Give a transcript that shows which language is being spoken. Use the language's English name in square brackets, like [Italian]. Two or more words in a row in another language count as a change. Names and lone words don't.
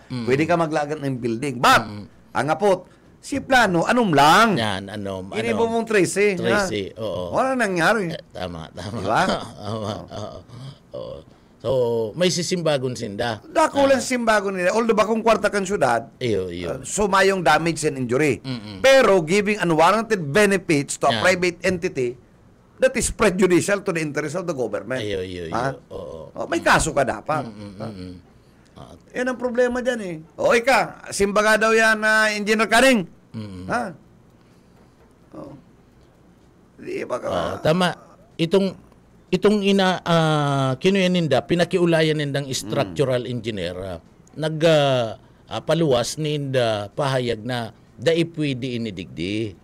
[Bikol] Pwede ka maglagan ng building. But, ang apot, si plano, anom lang. Yan, Inibo mong 13. Oo. [Filipino] Wala nangyari. [Bikol] Tama. Diba? So, may sisimbagon sinda. Dako lang simbago nila. Although bakong kwarta kang syudad, sumayong [English] damage and injury. Pero giving unwarranted benefits to a private entity, that is prejudicial to the interest of the government. [Bikol] May kaso ka dapat. Yan ang problema dyan eh. Ika, simbaga daw yan na Engineer Karing. Di ba ka? Tama. Itong kinuyan ninda, pinakiulayan nindang structural engineer, paluwas ninda pahayag na dai pwede ini digdi.